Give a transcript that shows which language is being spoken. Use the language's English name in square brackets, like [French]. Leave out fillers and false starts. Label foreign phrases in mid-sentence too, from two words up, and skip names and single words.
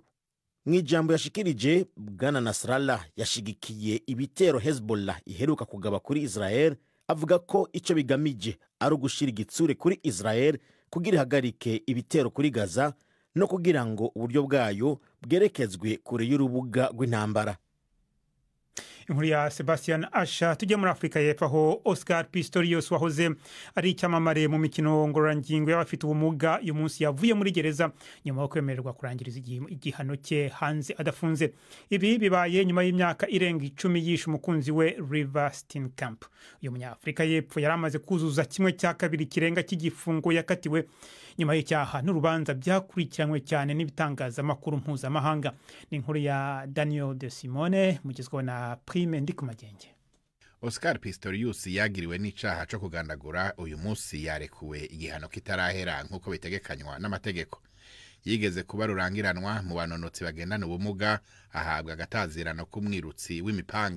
[Rundi] Mw'ijambo yashikirije, Bwana Nasrallah yashigikiye ibitero Hezbollah iheruka kugaba kuri Israel, avuga ko ico bigamije ari ugushira igitsure kuri Israel kugira ihagarike ibitero kuri Gaza no kugira ngo uburyo bwayo bwerekezwe kure y'urubuga rw'intambara. Inkuru ya Sebastian Asha. [Kinyarwanda] Tujye muri Afrika y'Epfo aho Oscar Pistorius wahoze ari icyamamare mu mikino ngororangingo y'abafite ubumuga uyu munsi yavuye muri gereza nyuma yo kwemererwa kurangiriza igihano cye hanze adafunze. Ibi bibaye nyuma y'imyaka irenga 10 yishe umukunzi we Reeva Steenkamp. Uyu munyafrika y'Epfo yari amaze kuzuza 1/2 kirenga cy'igifungo yakatiwe nyuma y'icyaha n'urubanza byakurikiranywe cyane n'ibitangazamakuru mpuzamahanga. Ni inkuru ya Daniel de Simone mugezweho na Prime Ndikumagenge. [Rundi] Oscar Pistorius yagiriwe n'icaha cyo kugandagura uyu munsi yarekuwe igihano kitarahera nk'uko bitegekanywa n'amategeko. Yigeze kuba rurangiranwa mu banonotsi bagendana ubumuga, ahabwa agatazirano k'umwirutsi w'imipanga.